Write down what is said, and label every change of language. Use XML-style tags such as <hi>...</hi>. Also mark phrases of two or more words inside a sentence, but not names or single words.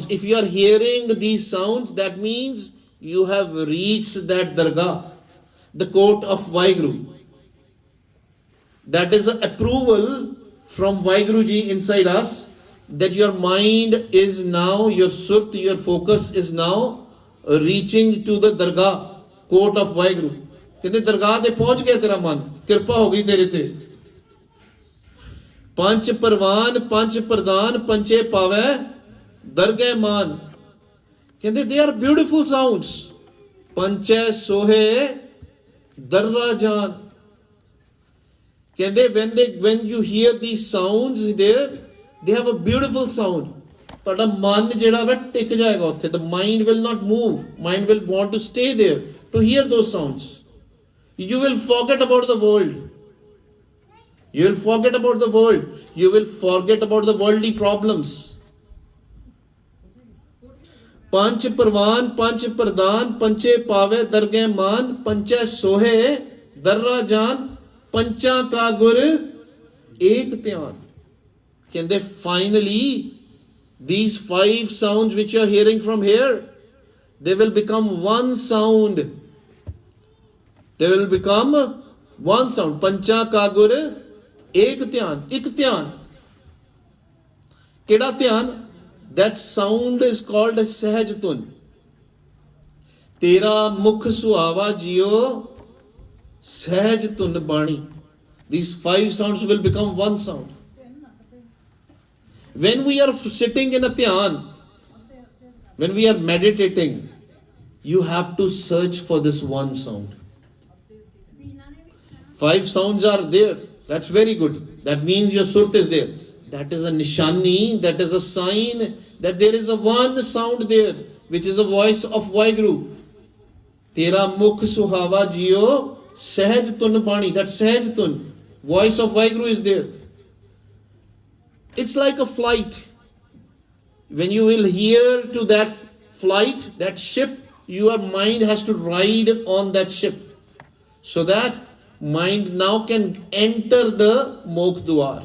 <en>If you are hearing these sounds, that means you have reached that Dargah, the court of Vaheguru. That is an approval from Vaheguru Ji inside us, that your mind is now, your surt, your focus is now reaching to the Dargah, court of Vaheguru.</en> <pa>ਕਹਿੰਦੇ ਦਰਗਾਹ ਦੇ ਪਹੁੰਚ ਗਿਆ ਤੇਰਾ ਮਨ, ਕਿਰਪਾ ਹੋ ਗਈ ਤੇਰੇ ਤੇ. ਪੰਚ ਪਰਵਾਨ, ਪੰਚ ਪਰਧਾਨ, ਪੰਚੇ ਪਾਵੇ, ਦਰਗਹ ਮਾਨ.</pa> <en>Kende they are beautiful sounds.</en> <pa>ਪੰਚੇ ਸੋਹੇ, ਦਰਰਾ ਜਾਨ.</pa> <en>When you hear these sounds there, they have a beautiful sound. The mind will not move. Mind will want to stay there to hear those sounds. You will forget about the world. You will forget about the world. You will forget about the worldly problems.</en> <pa>ਪੰਚ ਪਰਵਾਨ ਪੰਚ ਪਰਧਾਨ ਪੰਚੇ ਪਾਵੇ ਦਰਗੇ ਮਾਨ ਪੰਚੇ ਸੋਹੇ ਦਰਰਾ ਜਾਨ ਪੰਚਾ ਕਾ ਗੁਰ ਏਕ ਧਿਆਨ.</pa> <en>कहते finally these 5 sounds which you are hearing from here, they will become one sound. They will become one sound.</en> <pa>ਪੰਚਾ ਕਾ ਗੁਰ ਏਕ ਧਿਆਨ, ਇਕ ਧਿਆਨ. ਕਿਹੜਾ ਧਿਆਨ?</pa> <en>That sound is called</en> <pa>ਸਹਿਜ ਧੁਨ. ਤੇਰਾ ਮੁਖ ਸੁਹਾਵਾ ਜੀਓ ਸਹਿਜ ਧੁਨ ਬਾਣੀ.</pa> <en>These 5 sounds will become one sound. When we are sitting in a dhyan, when we are meditating, you have to search for this one sound. 5 sounds are there. That's very good. That means your surt is there. That is a nishani, that is a sign that there is a one sound there, which is a voice of Vaheguru.</en> <pa>ਤੇਰਾ ਮੁਖ ਸੁਹਾਵਾ ਜੀਓ ਸਹਿਜ ਧੁਨ ਬਾਣੀ.</pa> <en>That</en> <pa>ਸਹਿਜ ਧੁਨ,</pa> <en>voice of Vaheguru is there. It's like a flight. When you will hear to that flight, that ship, your mind has to ride on that ship. So that mind now can enter the</en> <pa>ਮੋਖ ਦੁਆਰ.</pa>